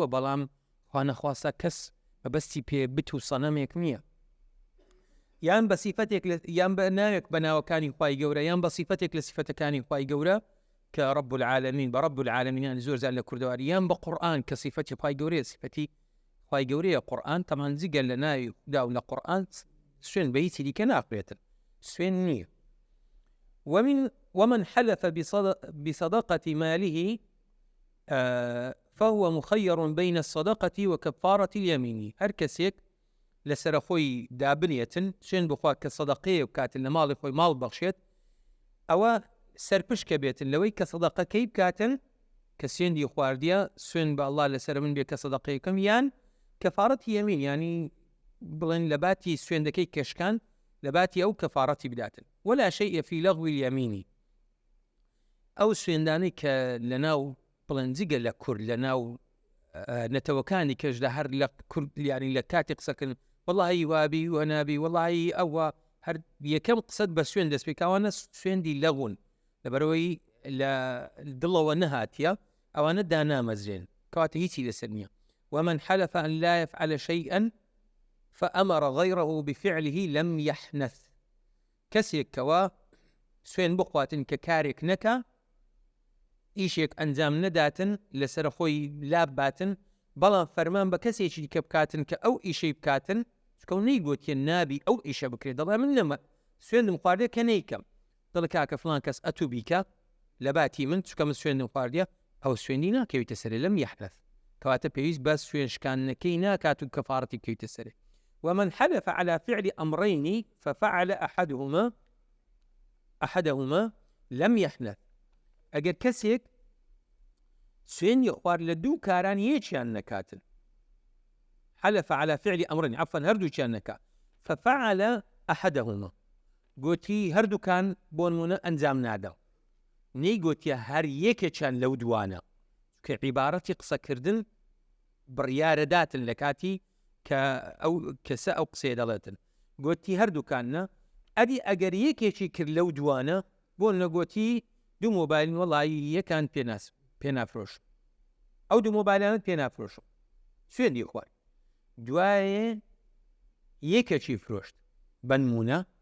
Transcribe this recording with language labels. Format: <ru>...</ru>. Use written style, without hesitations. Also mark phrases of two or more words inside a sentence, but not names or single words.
<ckb>بەڵام خوا نەخواسە کەس بەبەستی پێ بت و سەنەمێک نییە یان بە سیفەتێک یان بە ناوێک بە ناوەکانی خوای گەورە یان بە سیفەتێک لە سیفەتەکانی خوای گەورە کە</ckb> <ar>رب العالمین</ar> <ckb>بە</ckb> <ar>رب العالمین</ar> <ckb>زۆر زار لە کوردەواری یان بە قورئان کە سیفەتی خوای گەورەیە سیفەتی خوای گەورەیە قورئان تەمان جگە لە ناوی خدا و لە قورئان سوێن بە هیچی دیکە ناقرێتن سوێن نییە</ckb> <ar>ومن حلف بصدقة ماله فهو مخير بين الصدقة وكفارة اليمين</ar> <ckb>هر کەسێک لەسەر خۆی دابنێتن سوێن بخوا کە سەدەقەیە بکاتن لە ماڵی خۆی ماڵ بەخشێت ئەوە سەرپشکە بێتن لەوەی کە سەدەقەکەی بکاتن کە سوێندی خواردیە سوێن بە ئەڵڵا لەسەر من بێ کە سەدەقەیەکەم یان کەفارەتی یەمین ینی بڵێن لە باتی سوێندەکەی کەشکان لە باتی ئەو کەفارەتی بداتن</ckb> <ar>ولا شيء في لغو اليمين</ar> <ckb>ئەو سوێندانەی کە لەناو بڵێن جگە لە کورد لەناو نەتەوەکانی کەش لە هەر لە کورد یانی لە کاتی قسەکردن واللهی وابی و نابی واللهی ئەوە هەر یەکەم قسەت بە سوێن دەست پێکاوانە سوێندی لەغون لەبەرەوەی لە دڵەوە نەهاتیە ئەوانە دانامەزرێن کەواتە هیچی لەسەر نییە</ckb> <ar>ومن حلف أن لا يفعل شيئا فأمر غيره بفعله لم يحنث</ar> <ckb>کەسێک کەوە سوێن بخواتن کە کارێک نەکە ئیشێک ئەنجام نەداتن لەسەر خۆی لاب باتن بەڵام فەرمان بە کەسێکی دیکە بکاتن کە ئەو ئیشەی بکاتن چکە نەیگوتیە نابی ئەو ئیشە بکرێت دەڵێ من نەمە سوێندم خواردێ کە نەیکەم دڵی کاکە فڵان کەس ئەتوو بیکە لە باتی من چکە من سوێندم خواردیە ئەو سوێندی ناکەویتە سەرێ</ckb> <ar>لەم یەحنەث</ar> <ckb>کەواتە پێویست بە سوێن شکانەکەی ناکات و کەفارەتی بکەویتە سەرێ</ckb> <ar>ومن حلف على فعل أمرين ففعل أحدهما لم يحنث</ar> <ckb>ئەگەر کەسێک سوێنی خوارد لە دوو کاران یەکیان نەکاتن</ckb> <ar>حلف على فعل أمرين عفوا</ar> <ckb>هەردووکیان نەکات</ckb> <ar>ففعل أحدهما</ar> <ckb>گوتی هەردووکان بۆ نمونە ئەنجام نادا نەی گوتیە هەر یەکێکیان لەو دوانە کە عیبارەتی قسەکردن بڕیارەداتن لە کاتی کە ئەو کەسە ئەو قسێ دەڵێتن گوتی هەردووکانە ئەدی ئەگەر یەکێکی کرد لەو دوانە بۆ نەگوتی دوو مۆبایلن وەڵی یەکان پێ نافرۆشم ئەو دوو مۆبایلانت پێ نافرۆشم سوێندی خوارد دوایێ یەکێکی فرۆشت بەنمونە</ckb>